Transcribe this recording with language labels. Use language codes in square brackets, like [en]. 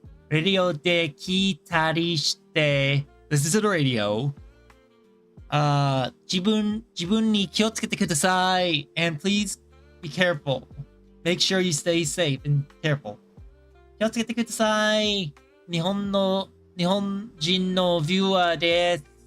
[ja] Radio で聞いたりして [en] This is a radio. [ja] 自分に気をつけてください [en] And please be careful. Make sure you stay safe and careful. [ja] 気をつけてください。日本人のビューアーです。